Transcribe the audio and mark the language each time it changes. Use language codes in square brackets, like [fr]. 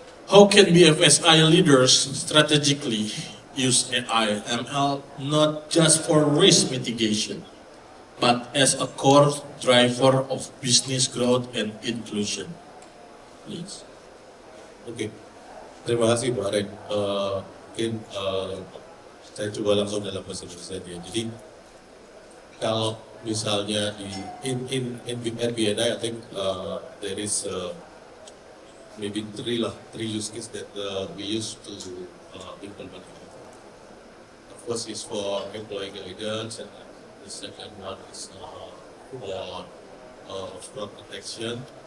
[en] How can BFSI leaders strategically use AI ML not just for risk mitigation, but as a core driver of business growth and inclusion? Please. [id] Oke, terima kasih Pak Ren. Mungkin saya coba langsung dalam bahasa Indonesia saja. Jadi kalau misalnya [en] in BNI, I think there is maybe three use cases that we use to implement. The first is for employee guidance, and the second one is for fraud detection.